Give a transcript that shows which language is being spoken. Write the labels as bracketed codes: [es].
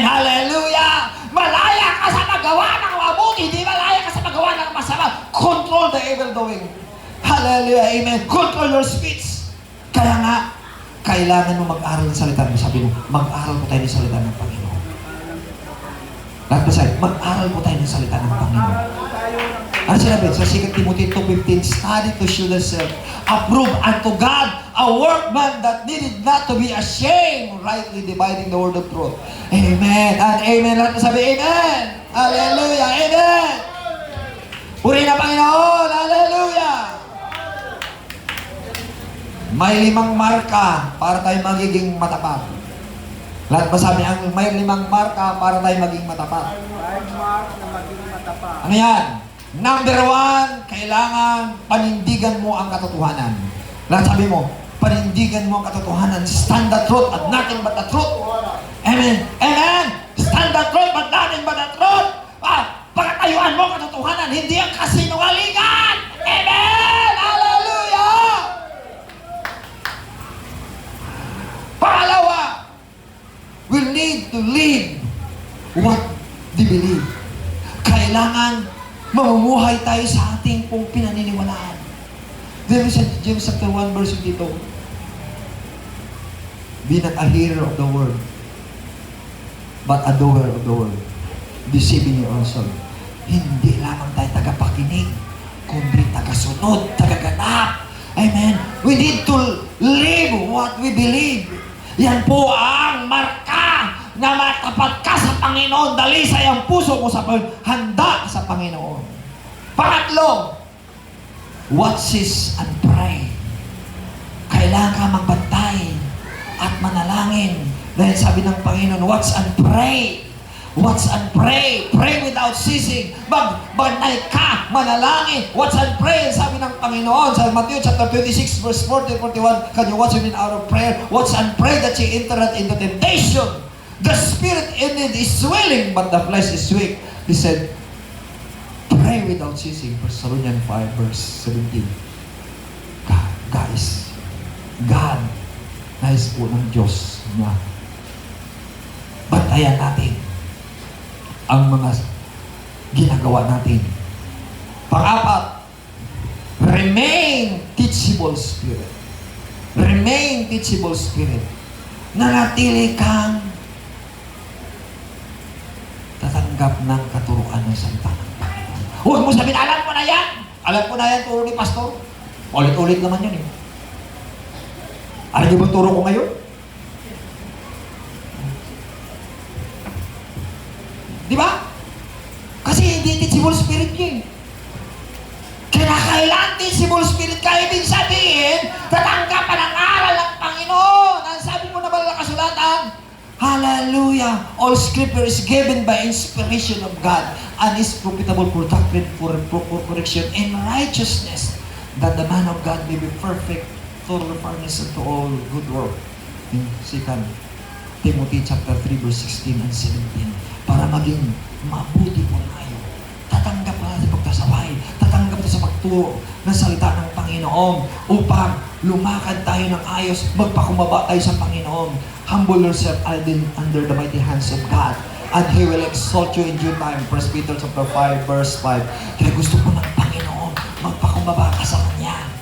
[tl] Hallelujah! Malaya ka sa paggawa ng mabuti, hindi malaya ka sa paggawa ng masama. [en] Control the evil doing. Hallelujah! Amen! Control your speech. [tl] Kaya nga, kailangan mo mag-aral ng salita mo. Sabi mo, mag-aral po tayo ng salita ng Panginoon. Lahat ba sa'yo? Mag-aral po tayo ng salita ng Panginoon. Ano sinabi? [en] Sa 2 Timothy 2:15, study to show yourself approved unto God, a workman that needed not to be ashamed, rightly dividing the word of truth. Amen and amen. Lahat sabi, amen. Hallelujah. Amen. [tl] Purihin na Panginoon. Hallelujah. May 5 marka para tayo magiging matapat. Lahat ba sabi ang may 5 marka para tayo maging matapat? 5 mark na maging matapat. Ano yan? Number 1, kailangan panindigan mo ang katotohanan. Lahat sabi mo, panindigan mo ang katotohanan. [en] Stand the truth at nothing but the truth. Amen. Amen. Stand the truth but nothing but the truth. [tl] Pagkatayuan mo ang katotohanan, hindi ang kasinungalingan. Amen. Hallelujah. Pangalawa, [en] we need to live what they believe. [tl] Kailangan mamumuhay tayo sa ating pong pinaniniwalaan. [en] There is James chapter 1 verse 22. Be not a hearer of the word, but a doer of the word, deceiving your own soul. [tl] Hindi lamang tayo tagapakinig, kundi tagasunod, tagaganap. Amen. [en] We need to live what we believe. [tl] Yan po ang marka na matapat ka sa Panginoon. Dalisay ang puso mo sa handa sa Panginoon. Pangatlo, [en] watch this and pray. [tl] Kailangan ka magbantay at manalangin. Dahil sabi ng Panginoon, [en] watch and pray. Watch and pray. Pray without ceasing. [tl] Magbantay ka, manalangin. [en] Watch and pray. [tl] Sabi ng Panginoon sa [en] Matthew chapter 26 verse 40-41, can you watch him in hour of prayer? Watch and pray that ye enter not into temptation. The spirit in it is willing, but the flesh is weak. He said, pray without ceasing. 1 Thessalonians 5 verse 17. [tl] Guys, God, nais po ng Diyos na bantayan natin ang mga ginagawa natin. Pang-apat, [en] remain teachable spirit. Remain teachable spirit. [tl] Nanatili kang tatanggap ng katuruan ng salita ng Panginoon. Huwag mo sabihin, alam ko na yan! Alam ko na yan, turo ni Pastor. Ulit-ulit naman yun eh. Alam niyo ba turo ko ngayon? Di ba? Kasi hindi teachable spirit yun. Kinakailan teachable spirit ka, ibig sabihin, tatanggapan ang aral ng Panginoon. Ang sabi mo na ba na kasulatan? Hallelujah! [en] All scripture is given by inspiration of God and is profitable for doctrine, for correction in righteousness, that the man of God may be perfect, thoroughly furnished unto all good work. In 2 Timothy chapter 3 verse 16 and 17. [tl] Para maging mabuti po tayo. Tatanggap na sa pagkasaway. Tatanggap na sa pagturo ng salita ng Panginoon upang lumakad tayo ng ayos, magpakumbaba tayo sa Panginoon. [en] Humble yourself under the mighty hands of God, and He will exalt you in due time. 1 Peter chapter 5 verse 5. [tl] Kaya gusto ko ng Panginoon, magpakumbaba ka sa Kanya.